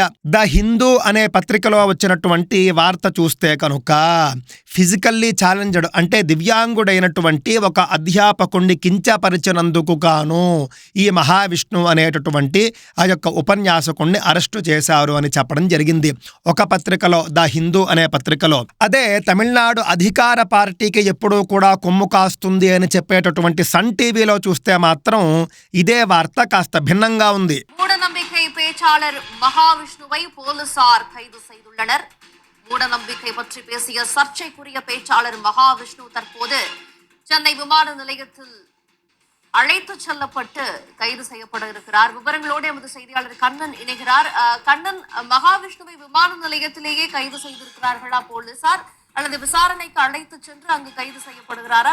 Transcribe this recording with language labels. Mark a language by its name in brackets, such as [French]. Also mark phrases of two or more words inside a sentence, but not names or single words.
[Telugu] ద హిందూ అనే పత్రికలో వచ్చినటువంటి వార్త చూస్తే కనుక, [English] physically challenged [Telugu] అంటే దివ్యాంగుడైనటువంటి ఒక అధ్యాపకుణ్ణి కించపరిచినందుకు గాను ఈ మహావిష్ణు అనేటటువంటి ఆ యొక్క ఉపన్యాసకుణ్ణి అరెస్టు చేశారు అని చెప్పడం జరిగింది ఒక పత్రికలో, ద హిందూ అనే పత్రికలో. అదే తమిళనాడు అధికార పార్టీకి ఎప్పుడూ కూడా కొమ్ము కాస్తుంది అని చెప్పేటటువంటి సన్ టీవీలో చూస్తే మాత్రం ఇదే వార్త కాస్త భిన్నంగా ఉంది. [Tamil] மூடநம்பிக்கை பேச்சாளர் மகாவிஷ்ணுவை போலீசார் கைது செய்துள்ளனர். மூடநம்பிக்கை பற்றி பேசிய சர்ச்சைக்குரிய பேச்சாளர் மகாவிஷ்ணு தற்போது சென்னை விமான நிலையத்தில் அழைத்து செல்லப்பட்டு கைது செய்யப்பட இருக்கிறார். விவரங்களோடு எமது செய்தியாளர் கண்ணன் இணைகிறார். கண்ணன், மகாவிஷ்ணுவை விமான நிலையத்திலேயே கைது செய்திருக்கிறார்களா போலீசார், அல்லது விசாரணைக்கு அழைத்து சென்று அங்கு கைது செய்யப்படுகிறாரா?